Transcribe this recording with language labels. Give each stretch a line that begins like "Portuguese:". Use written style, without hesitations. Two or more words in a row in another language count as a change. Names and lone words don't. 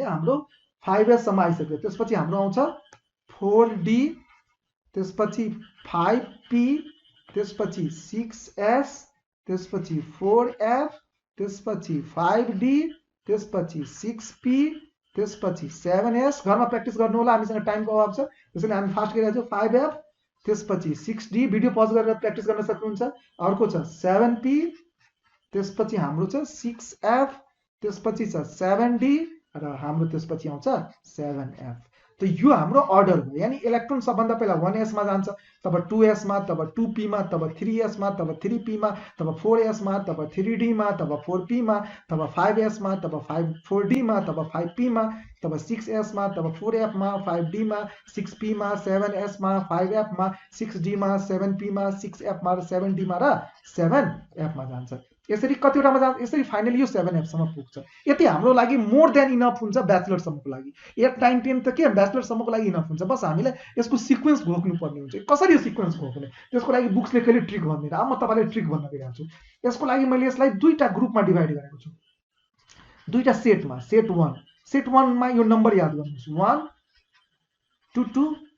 Nepali: हाम्रो 5s सम्म आइसक्यो त्यसपछि हाम्रो आउँछ 4d त्यसपछि 5p त्यसपछि 6s त्यसपछि 4f त्यसपछि 5d त्यसपछि 6p त्यसपछि 7s घरमा प्र्याक्टिस गर्नु होला हामीसँग टाइमको अभाव छ त्यसैले हामी फास्ट गरिरहेछौँ 5f त्यसपछि 6d
English: video pause
Nepali: गरेर प्र्याक्टिस गर्न सक्नुहुन्छ अर्को छ 7p त्यसपछि हाम्रो छ 6f त्यसपछि छ 7d र हाम्रो त्यसपछि आउँछ 7f त यो हाम्रो अर्डर हो यानी इलेक्ट्रोन सबभन्दा पहिला 1s मा जान्छ तब 2s मा तब 2p मा तब 3s मा तब 3p मा तब 4s मा तब 3d मा तब 4p मा तब 5s मा तब 4d मा तब 5p मा तब 6s मा तब 4f मा 5d मा 6p मा 7s मा 5f मा 6d मा 7p मा 6f मा र 7d मा र 7f मा जान्छ यसरी कतिवटामा जान्छ यसरी फाइनली यो 7f सम्म पुग्छ यति हाम्रो लागि
English: more than enough
Nepali: हुन्छ ब्याचलर सम्मको लागि 8 9 10 त के ब्याचलर सम्मको लागि इनफ हुन्छ बस हामीले यसको सिक्वेन्स घोक्नु पर्ने हुन्छ कसरी यो सिक्वेन्स घोक्ने त्यसको लागि बुक्सले कहिले ट्रिक भन्दैन अब म तपाईलाई ट्रिक भन्न गइरहेको छु यसको लागि मैले यसलाई दुईटा ग्रुपमा डिभाइड गरेको छु दुईटा सेटमा सेट 1 मा यो नम्बर याद गर्नुस् 1 2 2